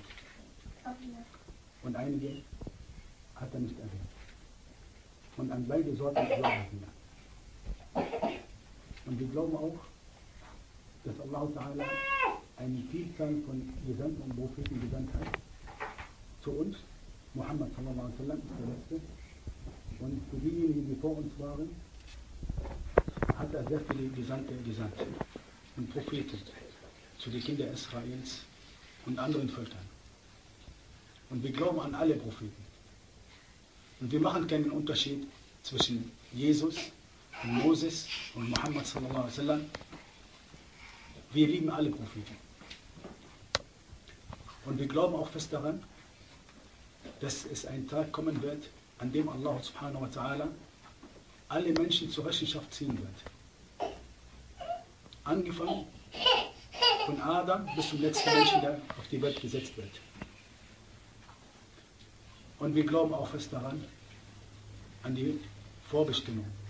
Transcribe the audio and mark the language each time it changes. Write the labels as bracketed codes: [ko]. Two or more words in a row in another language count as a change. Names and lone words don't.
[de] Und einige hat er nicht erwähnt. Und an beide Sorten glauben wir. Und wir glauben auch, dass Allah Ta'ala eine Vielzahl von Gesandten und Propheten gesandt hat. Zu uns, Muhammad [ar] صلى الله عليه وسلم [de] ist der Letzte. Und für diejenigen, die vor uns waren, hat er sehr viele Gesandte gesandt. Und Propheten zu den Kindern Israels und anderen Völkern. Und wir glauben an alle Propheten. Und wir machen keinen Unterschied zwischen Jesus und Moses und Muhammad [ar] صلى الله عليه وسلم. [de] Wir lieben alle Propheten. Und wir glauben auch fest daran, dass es ein Tag kommen wird, an dem Allah [ar] سبحانه وتعالى [de] alle Menschen zur Rechenschaft ziehen wird. Angefangen von Adam bis zum letzten Menschen, der auf die Welt gesetzt wird. Und wir glauben auch fest daran, an die Vorbestimmung.